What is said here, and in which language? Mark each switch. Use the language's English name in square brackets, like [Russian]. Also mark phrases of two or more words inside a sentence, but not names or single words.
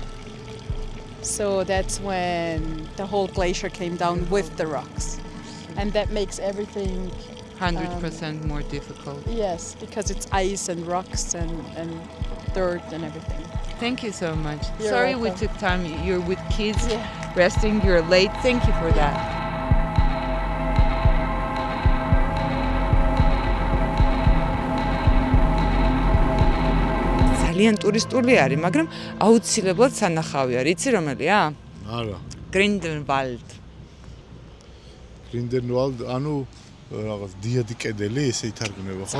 [English] So that's when the whole glacier came down with the rocks. And that makes everything 100% more difficult. Yes, because it's ice and rocks and dirt and everything. Thank you so much. You're Sorry welcome. we took time. You're with kids, resting, you're late. Thank you for that. [Georgian] ძალიან ტურისტული არის, მაგრამ აუცილებლად სანახავი არის. იცი რომელია? არა. Grindelwald. Grindelwald, ანუ რაღაც დიადი კედელი, ესე ითარგმნება ხო?